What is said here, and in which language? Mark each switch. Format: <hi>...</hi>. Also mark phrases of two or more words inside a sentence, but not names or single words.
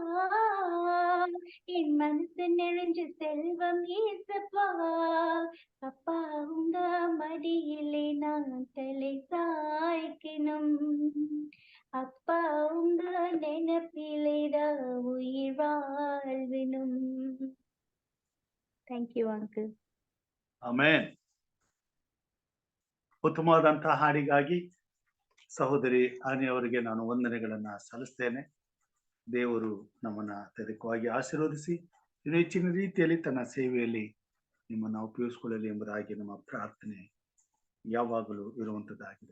<ta>என் மனசு நிறைஞ்ச செல்வம் ஏசப்பா, அப்பா உங்க மடியிலே நான் தலை சாய்க்கணும், அப்பா உங்க நினைப்பிலே தான் உயிர் வாழ்வினும்.</ta> <en>Thank you uncle.</en> <kn>ಆಮೆನ್. ಉತ್ತಮವಾದಂತಹ ಹಾಡಿಗಾಗಿ ಸಹೋದರಿ ಆನಿ ಅವರಿಗೆ ನಾನು ವಂದನೆಗಳನ್ನ ಸಲ್ಲಿಸ್ತೇನೆ. ದೇವರು ನಮ್ಮನ್ನ ಅತ್ಯಧಿಕವಾಗಿ ಆಶೀರ್ವದಿಸಿ ಇನ್ನು ಹೆಚ್ಚಿನ ರೀತಿಯಲ್ಲಿ ತನ್ನ ಸೇವೆಯಲ್ಲಿ ನಿಮ್ಮನ್ನ ಉಪಯೋಗಿಸಿಕೊಳ್ಳಲಿ ಎಂಬುದಾಗಿ ನಮ್ಮ ಪ್ರಾರ್ಥನೆ ಯಾವಾಗಲೂ ಇರುವಂತದ್ದಾಗಿದೆ.</kn>